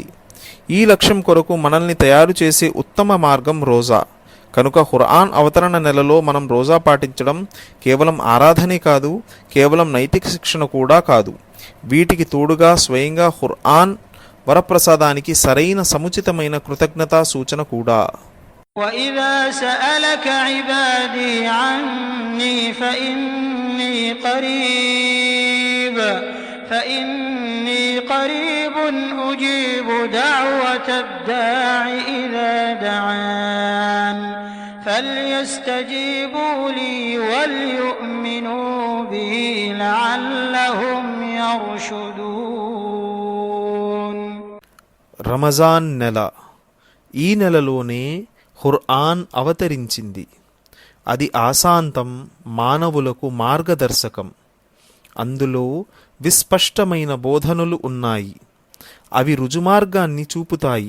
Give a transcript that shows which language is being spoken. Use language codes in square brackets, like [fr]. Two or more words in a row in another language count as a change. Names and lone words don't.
[te] ఈ లక్ష్యం కొరకు మనల్ని తయారు చేసే ఉత్తమ మార్గం రోజా. కనుక ఖుర్ఆన్ అవతరణ నెలలో మనం రోజా పాటించడం కేవలం ఆరాధనే కాదు, కేవలం నైతిక శిక్షణ కూడా కాదు. వీటికి తోడుగా స్వయంగా ఖుర్ఆన్ వరప్రసాదానికి సరైన సముచితమైన కృతజ్ఞతా సూచన కూడా. [ar] وَإِذَا سَأَلَكَ عِبَادِي عَنِّي فَإِنِّي قَرِيبٌ أُجِيبُ دَعْوَةَ الدَّاعِ إِذَا دَعَانِ فَلْيَسْتَجِيبُوا لِي وَلْيُؤْمِنُوا بِي لَعَلَّهُمْ يَرْشُدُونَ. [te] రమజాన్ నెల. ఈ నెలలోనే ఖుర్ఆన్ అవతరించింది. అది ఆశాంతం, మానవులకు మార్గదర్శకం. అందులో విస్పష్టమైన బోధనలు ఉన్నాయి. అవి రుజుమార్గాన్ని చూపుతాయి.